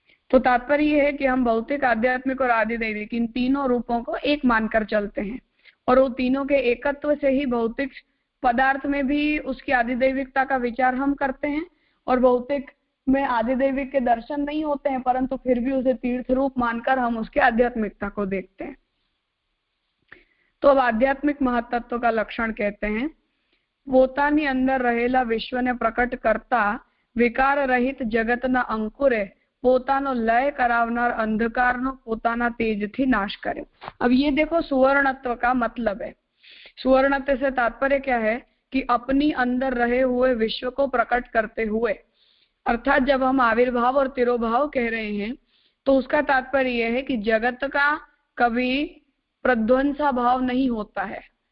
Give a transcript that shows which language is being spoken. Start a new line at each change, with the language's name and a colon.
Hindi: तो तात्पर्य ये है कि हम भौतिक, आध्यात्मिक और आधिदैविक इन तीनों रूपों को एक मानकर चलते हैं। और वो तीनों के एकत्व से ही भौतिक पदार्थ में भी उसकी आदिदैविकता का विचार हम करते हैं, और भौतिक में आदिदैविक के दर्शन नहीं होते हैं, परंतु फिर भी उसे तीर्थ रूप मानकर हम उसके आध्यात्मिकता को देखते हैं। तो अब आध्यात्मिक महत्त्व का लक्षण कहते हैं,
Gujarati: પોતાની અંદર રહેલા વિશ્વને પ્રકટ કરતા વિકાર રહિત જગતના અંકુરે પોતાનો લય કરાવનાર અંધકારનો પોતાના તેજથી नाश करे।
Hindi: अब ये देखो सुवर्णत्व का मतलब है। सुवर्णत्व से तात्पर्य क्या है कि अपनी अंदर रहे हुए विश्व को प्रकट करते हुए, अर्थात जब हम आविर्भाव और तिरोभाव कह रहे हैं तो उसका तात्पर्य यह है कि जगत का कभी प्रध्वंसा भाव नहीं होता है।